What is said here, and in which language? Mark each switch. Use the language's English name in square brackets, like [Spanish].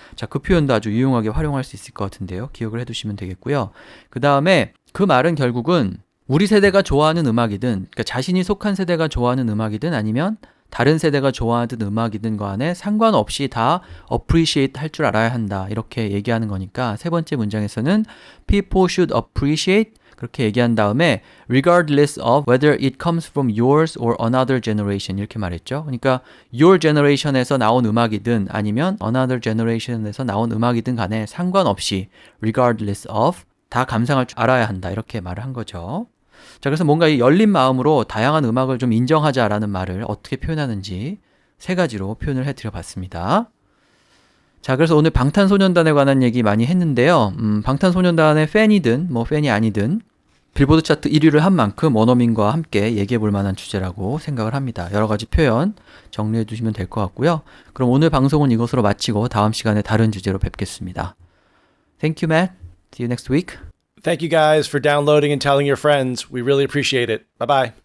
[Korean] 자, 그 표현도 아주 유용하게 활용할 수 있을 것 같은데요. 기억을 해두시면 되겠고요. 그 다음에 그 말은 결국은 우리 세대가 좋아하는 음악이든 그러니까 자신이 속한 세대가 좋아하는 음악이든 아니면 다른 세대가 좋아하는 음악이든 간에 상관없이 다 appreciate 할 줄 알아야 한다. 이렇게 얘기하는 거니까 세 번째 문장에서는 [English] people should appreciate [Korean] 그렇게 얘기한 다음에 [English] regardless of whether it comes from yours or another generation [Korean] 이렇게 말했죠. 그러니까 [English] your generation [Korean] 에서 나온 음악이든 아니면 [English] another generation [Korean] 에서 나온 음악이든 간에 상관없이 [English] regardless of [Korean] 다 감상할 줄 알아야 한다. 이렇게 말을 한 거죠. 자, 그래서 뭔가 이 열린 마음으로 다양한 음악을 좀 인정하자라는 말을 어떻게 표현하는지 세 가지로 표현을 해드려 봤습니다. 자, 그래서 오늘 방탄소년단에 관한 얘기 많이 했는데요. 방탄소년단의 팬이든 뭐 팬이 아니든 빌보드 차트 1위를 한 만큼 원어민과 함께 얘기해 볼 만한 주제라고 생각을 합니다. 여러 가지 표현 정리해 두시면 될 것 같고요. 그럼 오늘 방송은 이것으로 마치고 다음 시간에 다른 주제로 뵙겠습니다. [English] Thank you, Matt. See you next week. Thank you guys for downloading and telling your friends. We really appreciate it. Bye-bye.